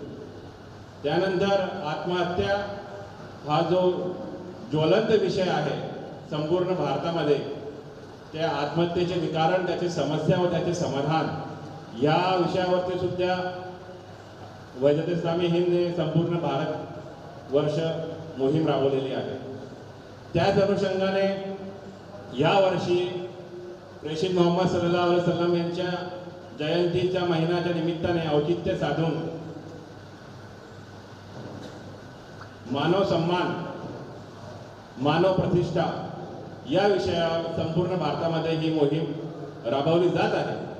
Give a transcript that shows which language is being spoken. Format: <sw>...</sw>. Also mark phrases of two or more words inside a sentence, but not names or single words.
<mr>त्यानंतर आत्महत्या हा जो ज्वलंत विषय आहे संपूर्ण भारतामध्ये, त्या आत्महत्येचे निवारण, त्याची समस्या व त्याचे समाधान या विषयावरती सुद्धा वैजत इस्लामी हिंदने संपूर्ण भारतवर्ष मोहीम राबवलेली आहे. त्याच अनुषंगाने यावर्षी प्रेषित मोहम्मद</mr> <ar>صلى الله عليه وسلم</ar> <mr>यांच्या जयंतीच्या महिन्याच्या निमित्ताने औचित्य साधून मानव सन्मान, मानव प्रतिष्ठा या विषयावर संपूर्ण भारतामध्ये ही मोहीम राबवली जात आहे.</mr>